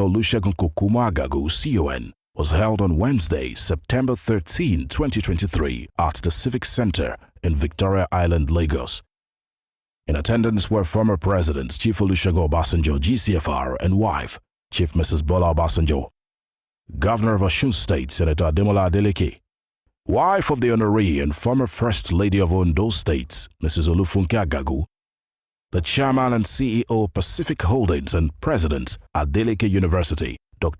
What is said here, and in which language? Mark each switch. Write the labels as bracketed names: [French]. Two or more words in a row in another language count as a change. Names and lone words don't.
[English] Olusegun Kokuma Agagu, CON, was held on Wednesday, September 13, 2023 at the Civic Center in Victoria Island, Lagos. In attendance were former President Chief Olusegun Obasanjo, GCFR, and wife, Chief Mrs. Bola Obasanjo, Governor of Osun State, Senator Ademola Adeleke, wife of the honoree and former First Lady of Ondo State, Mrs. Olufunke Agagu, the Chairman and CEO Pacific Holdings and President, Adeleke University, Dr.